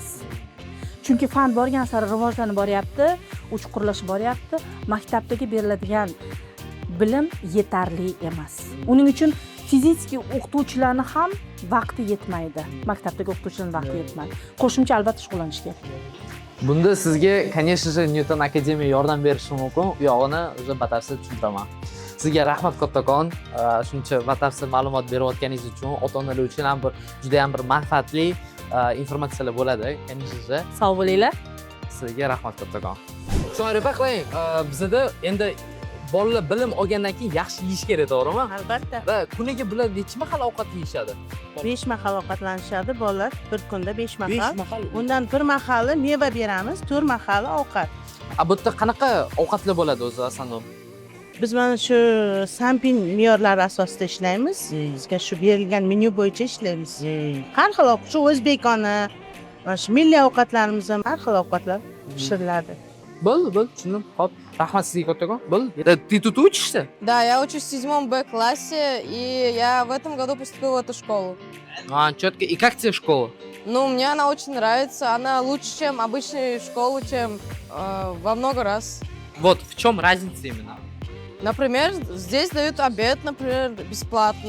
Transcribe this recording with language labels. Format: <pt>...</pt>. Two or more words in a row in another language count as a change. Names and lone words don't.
<uz>Chunki fan borgan sari rivojlanib boryapti, chuqurlashib boryapti. Maktabdagi beriladigan bilim yetarli emas. Uning uchun fiziki o'qituvchilarni ham vaqti yetmaydi. Maktabdagi o'qituvchilarning vaqti yetmaydi. Qo'shimcha albatta shug'ullanish kerak. Bunda sizga,</uz> <ru>конечно же,</ru> <uz>Newton Akademiya yordam berishi mumkin. U yog'ini o'zi batafsil tushuntiraman. Sizga rahmat kattakon, shuncha batafsil ma'lumot berayotganingiz uchun. Ota-onalar uchun ham juda ham bir manfaatli informatsiyalar bo'ladi,</uz> <ru>конечно же.</ru> <uz>Sog' bo'linglar. Sizga rahmat kattakon. Shoirpa qiling, bizda endi bolalar bilim olgandan keyin yaxshi yeyish kerak, to'g'rimi? Albatta. Va kuniga bular necha mahal ovqat yeyishadi? 5 mahal ovqatlanishadi bolalar, bir kunda 5 mahal. 5 mahal. Undan bir mahali meva beramiz, 4 mahali ovqat. Bu yerda qanaqa ovqatlar bo'ladi o'zi asosan? Biz mana shu sampin me'yorlari asosida ishlaymiz. Bizga shu berilgan menyu bo'yicha ishlaymiz. Har xil ovqat, shu o'zbekona, mana shu milliy ovqatlarimiz ham har xil ovqatlar pishiriladi. Bo'ldi, tushundim. Xo'p, rahmat sizga kattakon. Bo'ldi.</uz> <ru>Ты тут учишься? Да, я учусь в 7 Б-классе, и я в этом году поступила в эту школу. Четко. И как тебе школа? Ну, мне она очень нравится. Она лучше, чем обычные школы, чем во много раз. Вот в чем разница именно? Например, здесь дают обед, например, бесплатно.</ru>